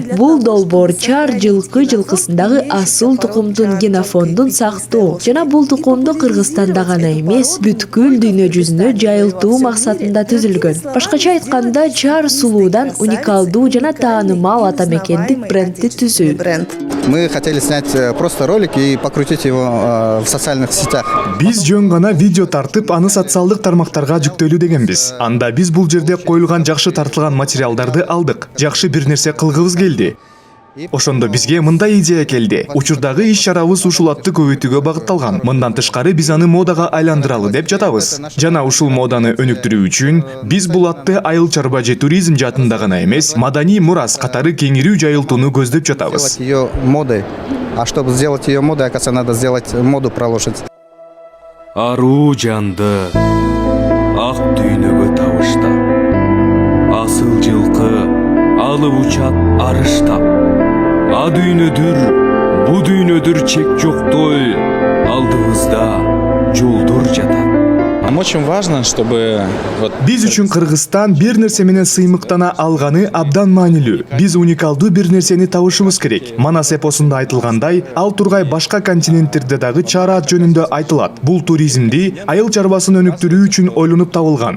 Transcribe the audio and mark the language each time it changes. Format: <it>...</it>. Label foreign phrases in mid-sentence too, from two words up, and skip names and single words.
<ky>Бул долбоор чар жылкысындагы асыл тукумдун генофондун сактоо жана бул тукумду Кыргызстанда гана эмес, бүткүл дүйнө жүзүнө жайылтуу максатында түзүлгөн. Башкача айтканда, чар сулуудан уникалдуу жана таанымал атамекендик брендти түзүү.</ky> <ru>Мы хотели снять просто ролик и покрутить его в социальных сетях.</ru> <ky>Биз жөн гана видео тартып, аны социалдык тармактарга жүктөөлүү дегенбиз. Анда биз бул жерде коюлган жакшы тартылган материалдарды алдык. Жакшы бир нерсе кылгыбыз келди. Ошондо бизге мындай идея келди. Учурдагы иш-чарабыз ушул атты көбөйтүүгө багытталган. Мындан тышкары биз аны модага айландыралы деп жатабыз. Жана ушул моданы өнүктүрүү үчүн биз бул атты айыл чарба же туризм жаатында гана эмес, маданий мурас катары кеңирүү жайылтууну көздөп жатабыз.</ky> <ru>Ее модой. А чтобы сделать ее модой, оказывается, надо сделать моду про лошадь.</ru> <ky>Аруу жанды ак дүйнөгө табыштап, асыл жылкы алып учат арыштап. А дүйнөдүр, бу дүйнөдүр чек жоктой, алдыбызда жолдор жатат.</ky> <ru>Нам очень важно, чтобы</ru> <ky>Биз үчүн Кыргызстан бир нерсе менен сыймыктана алганы абдан маанилүү. Биз уникалдуу бир нерсени табышыбыз керек. Манас эпосунда айтылгандай, ал тургай башка континенттерде дагы чараат жөнүндө айтылат. Бул туризмди айыл чарбасын өнүктүрүү үчүн ойлонуп табылган.</ky>